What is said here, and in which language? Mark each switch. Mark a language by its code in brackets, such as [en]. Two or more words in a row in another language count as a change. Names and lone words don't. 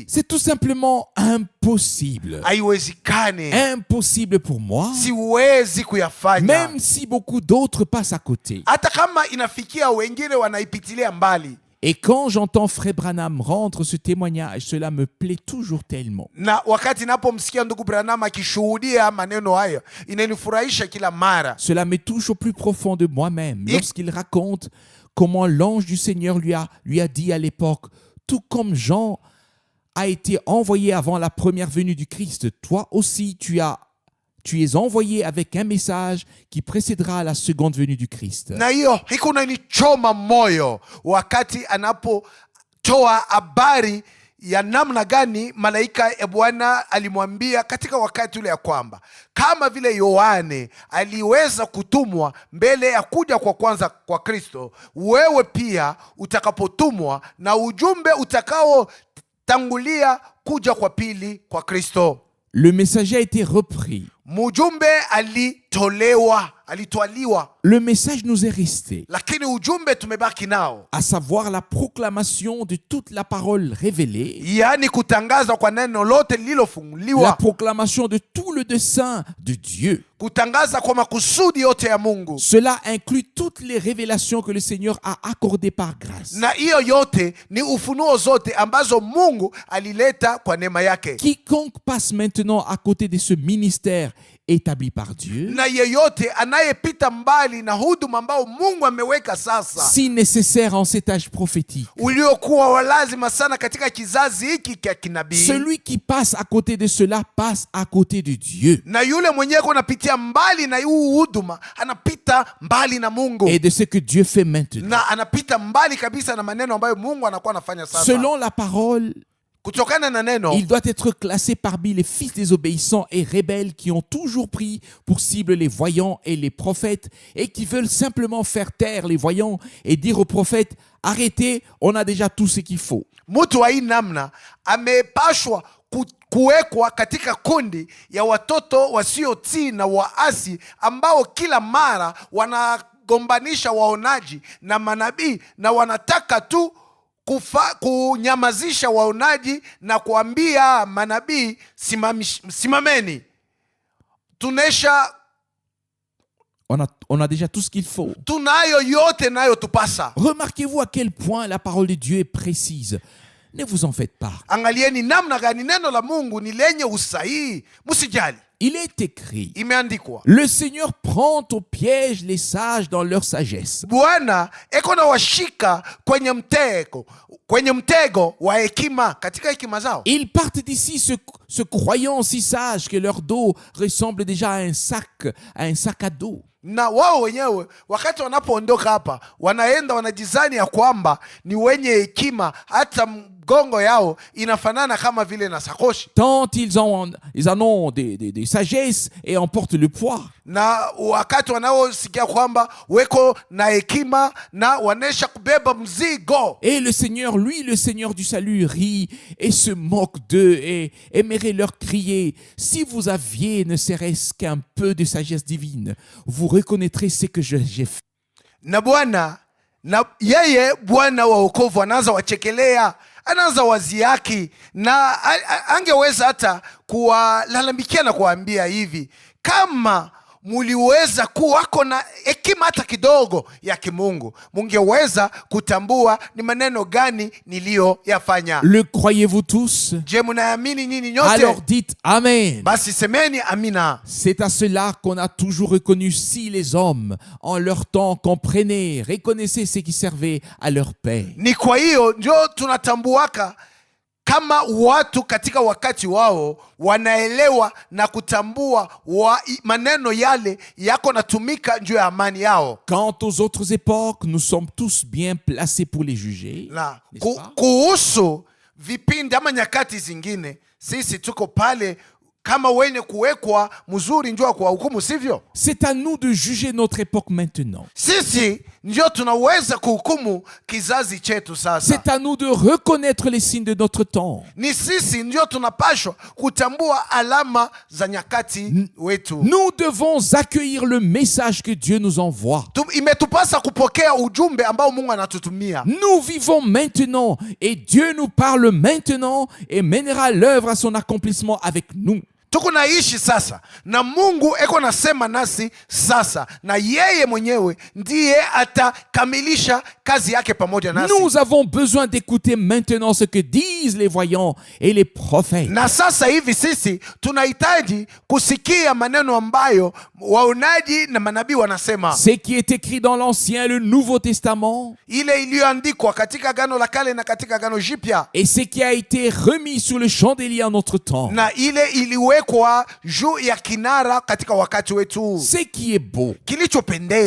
[fr] C'est tout simplement impossible. [sw] Haiwezekane. [fr] Impossible pour moi. [sw] Siwezi kuyafanya. [fr] Même si beaucoup d'autres passent à côté. [sw] Hata kama inafikia wengine wanaipitilia mbali. [fr] Et quand j'entends Frère Branham rendre ce témoignage, cela me plaît toujours tellement. [sw] Na wakati napomsikia ndugu Branham akishuhudia maneno hayo, inanifurahisha kila mara. [fr] Cela me touche au plus profond de moi-même lorsqu'il raconte comment l'ange du Seigneur lui a dit à l'époque, tout comme Jean a été envoyé avant la première venue du Christ, toi aussi tu es envoyé avec un message qui précédera la seconde venue du Christ. [sw] Na hiyo inanichoma moyo wakati anapotoa habari ya namna gani malaika ya Bwana alimwambia katika wakati ule ya kwamba kama vile Yohane aliweza kutumwa mbele ya kuja kwa kwanza kwa Kristo, wewe pia utakapotumwa na ujumbe utakao tangulia kuja kwa pili kwa Kristo. [fr] Le messager a été repris. [sw] Mujumbe alitwaliwa. [fr] Le message nous est resté. [sw] Lakini ujumbe tumebaki nao. [fr] À savoir la proclamation de toute la parole révélée. [sw] Yani kutangaza kwa neno lote lililofunguliwa. [fr] La proclamation de tout le dessein de Dieu. [sw] Kutangaza kwa makusudi yote ya Mungu. [fr] Cela inclut toutes les révélations que le Seigneur a accordées par grâce. [sw] Na hiyo yote ni ufunuo zote ambazo Mungu alileta kwa neema yake. [fr] Quiconque passe maintenant à côté de ce ministère établi par Dieu, [sw] na yeyote anayepita mbali na huduma ambao Mungu ameweka sasa, [fr] si nécessaire en cet âge prophétique, [sw] uliokuwa lazima sana katika kizazi hiki cha kinabii, [fr] celui qui passe à côté de cela passe à côté de Dieu. [sw] Na yule mwenyewe anapitia mbali na huu huduma anapita mbali na Mungu [fr] et de ce que Dieu fait maintenant. [sw] Na anapita mbali kabisa na maneno ambayo Mungu anakuwa anafanya sasa. [fr] Selon la parole [sw] kutokana na neno, [fr] il doit être classé parmi les fils désobéissants et rebelles qui ont toujours pris pour cible les voyants et les prophètes et qui veulent simplement faire taire les voyants et dire aux prophètes « Arrêtez, on a déjà tout ce qu'il faut ». [sw] mtu wa hii namna amepashwa kuwekwa katika kundi ya watoto wasiotii na waasi ambao kila mara wanagombanisha waonaji na manabii na wanataka tu kunyamazisha waonaji na kuambia manabii simameni. Tunesha [fr] On a déjà tout ce qu'il faut. [sw] Tunayo yote nayo tupasa. [fr] Remarquez-vous à quel point la parole de Dieu est précise. Ne vous en faites pas. [sw] Angalieni namna gani neno la Mungu ni lenye usahihi, msijali. [fr] Il est écrit, [sw] Imeandikwa, [fr] le Seigneur prend au piège les sages dans leur sagesse. [sw] Bwana eko na washika kwenye mtego wa hekima katika hekima zao. [fr] Ils partent d'ici se croyant si sages que leur dos ressemble déjà à un sac à dos. [sw] Na wao wenyewe wakati wanapoondoka hapa wanaenda wanajizani ya kwamba ni wenye hekima, hata mgongo yao inafanana kama vile na sakoshi. [fr] Tant ils en ont des sagesses et emportent le poids. [sw] Na wakati wanaosikia kwamba weko na hekima na wanesha kubeba mzigo. [fr] Et le Seigneur, lui, le Seigneur du salut, rit et se moque d'eux et aimerait leur crier: si vous aviez ne serait-ce qu'un peu de sagesse divine, vous reconnaîtrez ce que j'ai fait. [sw] Na Bwana, na yeye Bwana wa wokovu anaanza wachekelea, anaanza waziaki, na angeweza hata kuwalalamikia na kuwaambia hivi: kama muliweza kuwako na hekima hata kidogo ya kimungu, mungeweza kutambua ni maneno gani niliyoyafanya. [fr] Le croyez-vous tous? [sw] Je, mnaamini nyinyi nyote? [fr] Alors dites Amen. [sw] Basi semeni amina. [fr] C'est à cela qu'on a toujours reconnu si les hommes en leur temps comprenaient, reconnaissaient ce qui servait à leur paix. [sw] Ni kwa hiyo ndio tunatambuaka kama watu katika wakati wao wanaelewa na kutambua maneno yale yako natumika juu ya amani yao. [fr] Quant aux autres époques, nous sommes tous bien placés pour les juger. [sw] Na kuhusu vipindi ama nyakati zingine, sisi tuko pale kama wenye kuwekwa mzuri njua kwa hukumu, sivyo? [fr] C'est à nous de juger notre époque maintenant. [sw] Sisi ndio tunaweza kuhukumu kizazi chetu sasa. [fr] C'est à nous de reconnaître les signes de notre temps. [sw] Ni sisi ndio tunapashwa kutambua alama za nyakati wetu. [fr] Nous devons accueillir le message que Dieu nous envoie. [sw] Imetupasa kupokea ujumbe ambao Mungu anatutumia. [fr] Nous vivons maintenant et Dieu nous parle maintenant et mènera l'œuvre à son accomplissement avec nous. [sw] Tuko naishi sasa na Mungu eko nasema nasi sasa, na yeye mwenyewe ndiye atakamilisha kazi yake pamoja nasi. [fr] Nous avons besoin d'écouter maintenant ce que disent les voyants et les prophètes. [sw] Na sasa hivi sisi tunahitaji kusikia maneno ambayo waonaji na manabii wanasema. [fr] Ce qui est écrit dans l'Ancien et le Nouveau Testament. [sw] Ile iliyoandikwa katika Agano la Kale na katika Agano Jipya. [fr] Et ce qui a été remis sur le chandelier en notre temps. [sw] Na ile iliwekwa juu ya kinara katika wakati wetu. [fr] Ce qui est beau, [sw] kilichopendeza,